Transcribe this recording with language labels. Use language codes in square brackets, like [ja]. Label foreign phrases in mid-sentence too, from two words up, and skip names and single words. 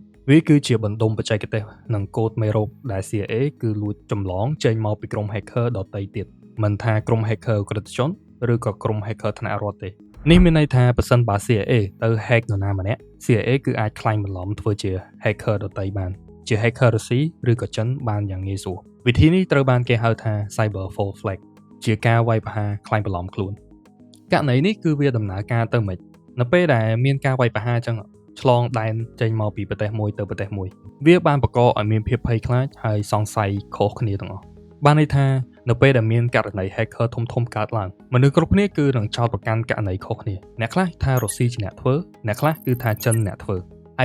[km] វាគឺជាបណ្ដុំបច្ចេកទេសនិងកូដមេរោគដែល CIA គឺលួចចម្លងចេញមកពីក្រុម hacker ដទៃទៀតមិនថាក្រុម hacker ឧក្រិដ្ឋជនឬក៏ក្រុម hacker ថ្នាក់រដ្ឋទេនេះមានន័យថាប្រសិនបើ CIA ទៅ hack នរណាម្នាក់ CIA គឺអាចក្លែងបន្លំធ្វើជា hacker ដទៃបានជា hacker រុស្ស៊ីឬក៏ចិនបានយ៉ាងងាយស្រួលវិធីនេះត្រូវបានគេហៅថា [en] cyber false flag [km] ជាការវាយប្រហារក្លែងបន្លំខ្លួនករណីនេះគឺវាដំណើរការទៅមិននៅពេល ដែលមានការវាយប្រហារចឹងឆ្លងដែនចេញមកពីប្រទេសមួយទៅប្រទេសមួយវាបានបង្កឲ្យមានភាពភ័យខ្លាចហើយសង្ស័យខុសគ្នាទាំងអស់បានន័យថានៅពេលដែលមានករណី hacker ធំៗកើតឡើងមនុស្សគ្រប់គ្នាគឺនឹងចោទប្រកាន់ករណីខុសគ្នាអ្នកខ្លះថារុស្ស៊ីជាអ្នកធ្វើអ្នកខ្លះគឺថាចិនអ្នកធ្វើឯក